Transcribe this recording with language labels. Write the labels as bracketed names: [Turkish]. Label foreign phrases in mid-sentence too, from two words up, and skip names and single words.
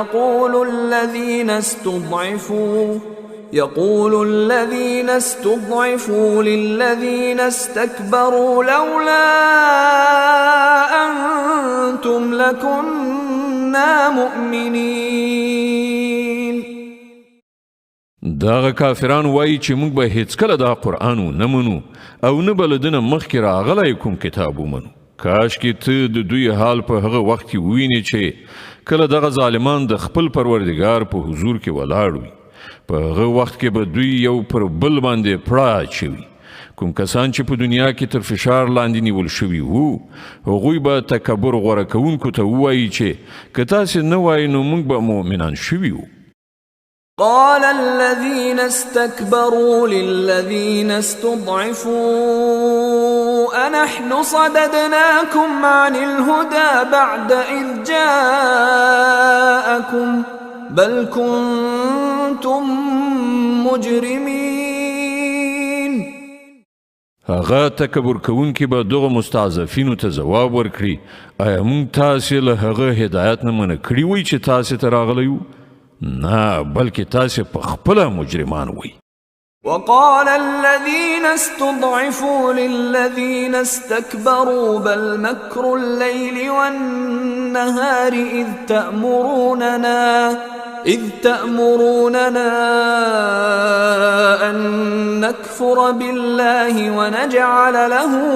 [Arabic] يقول الذين استضعفوا للذين استكبروا لولا أنتم لكنا مؤمنين. [Pashto] داغه کافران وایي چې موږ به هیڅکله دا قرآن ونه منو او نه به له دنه مخکې راغلی کوم کتاب ومنو. کاشکې ته د دوی حال په هغه وخت کې ووینې چې کله دغه ظالمان د خپل پروردګار په حضور کې ولاړ وي. په هغه وخت کې به دوی یو پر بل باندې پړه اچوي. کوم کسان چې په دنیا کې تر فشار لاندې نیول شوي وو هغوی به تکبر غوره کوونکو ته ووایي چې که تاسې نه وایي نو موږ به مؤمنان شوي وو. [Arabic] قال الذين استكبروا للذين استضعفوا أنحن صددناكم عن الهدى بعد إذ جاءكم بل كنتم مجرمين. [Pashto] هغه تکبر کوونکي به دغه مستضعفینو ته ځواب ورکړي آیا موږ تاسې له هغه هدایت نه منع کړي وی چې تاسې ته راغلی یو؟ نه بلکې تاسې په خپله مجرمان وی. [Arabic] وقال الذين استضعفوا للذين استكبروا بل مكر الليل والنهار إذ تأمروننا أن نكفر بالله ونجعل له